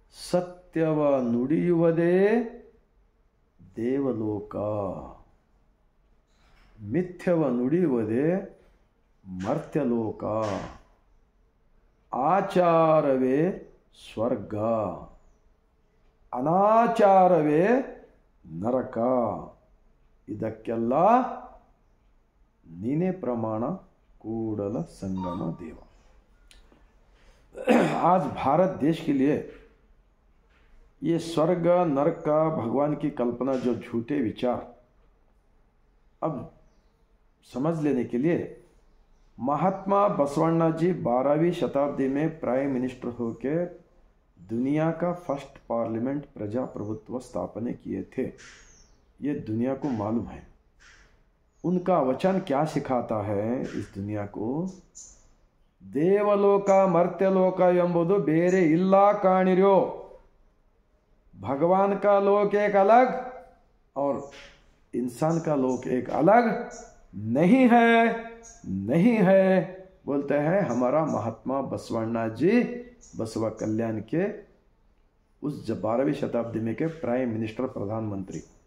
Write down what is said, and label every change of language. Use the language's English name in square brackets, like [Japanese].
[Kannada] ಸತ್ಯವ ನುಡಿಯುವುದೇ ದೇವಲೋಕ, ಮಿಥ್ಯವ ನುಡಿಯುವುದೇ ಮರ್ತ್ಯಲೋಕ, ಆಚಾರವೇ ಸ್ವರ್ಗ, ಅನಾಚಾರವೇ ನರಕ. ಇದಕ್ಕೆಲ್ಲ ನೀನೇ ಪ್ರमाण कूड़ल संगम देवा। [Hindi] आज भारत देश के लिए ये स्वर्ग नरक का भगवान की कल्पना जो झूठे विचार अब समझ लेने के लिए महात्मा बसवण्णा जी 12वीं शताब्दी में प्राइम मिनिस्टर होकर दुनिया का फर्स्ट पार्लियामेंट प्रजाप्रभुत्व स्थापने किए थे। ये दुनिया को मालूम है। उनका वचन क्या सिखाता है इस दुनिया को? [Kannada] देवलोक मर्त्यलोक ಎಂಬುದು ಬೇರೆ ಇಲ್ಲ ಕಾಣಿರೋ। [Hindi] भगवान का लोक एक अलग और इंसान का लोक एक अलग नहीं है बोलते हैं हमारा महात्मा बसवण्णा जी, बसव कल्याण के उस 12वीं शताब्दी में के प्राइम मिनिस्टर प्रधानमंत्री।